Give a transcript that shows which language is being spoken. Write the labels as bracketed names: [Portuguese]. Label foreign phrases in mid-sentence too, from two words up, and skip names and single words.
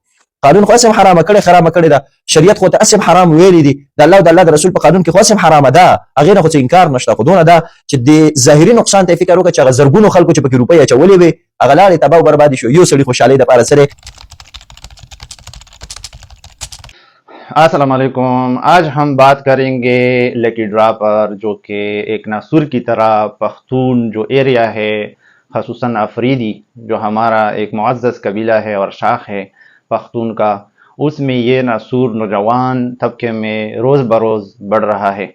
[Pashto] قانون خو اسم حرام کړي خراب کړي دا شریعت خو ته اسم حرام ویلي دي، د الله او د الله د رسول په قانون کې خو اسم حرام ده، هغه نه خو انکار نشته. خو دونه ده چې د ظاهري نقصان ته فکر وکړي چې زرګونو خلکو چې په روپیا چولې وي هغه لارې تباہ او بربادي شو. یو سړي خوشحالي د پاره سره. [Arabic] السلام علیکم. [Urdu] آج ہم بات کریں گے [English] lucky draw [Urdu] پر، جو کہ ایک ناسور کی طرح پختون جو ایریا ہے، خصوصاً افریدی جو ہمارا ایک معزز قبیلہ ہے اور شاخ ہے پختون کا، اس میں یہ ناسور نوجوان طبقے میں روز بروز بڑھ رہا ہے.